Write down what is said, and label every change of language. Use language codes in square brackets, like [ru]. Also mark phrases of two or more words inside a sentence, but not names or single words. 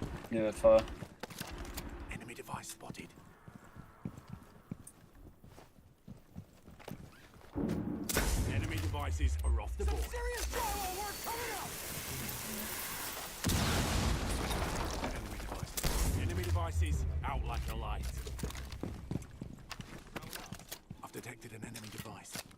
[is] Ég veit það. [en] Enemy device spotted. Enemy devices are off the board. Serious drywall work coming up. Enemy devices out like a light. I've detected an enemy device.